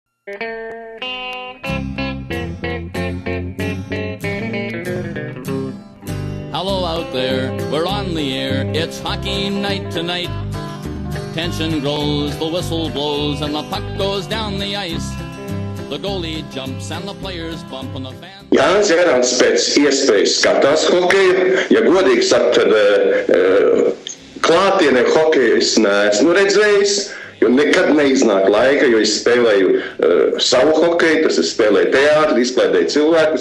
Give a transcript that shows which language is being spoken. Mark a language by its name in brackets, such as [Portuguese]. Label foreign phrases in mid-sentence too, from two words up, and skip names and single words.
[English] Hello out there, we're on the air, it's hockey night tonight. Tension grows, the whistle blows, and the puck goes down the ice. The goalie jumps and the players bump and the fans... [Latvian] Jānis Jērāns pēc iespējas skatās hokeju. Ja godīgi saka, tad klātienē hokeju es neesmu redzējis, jo nekad neiznāk laika, jo es spēlēju savu hokeju, tas es spēlēju teātri, izklaidēju cilvēkus.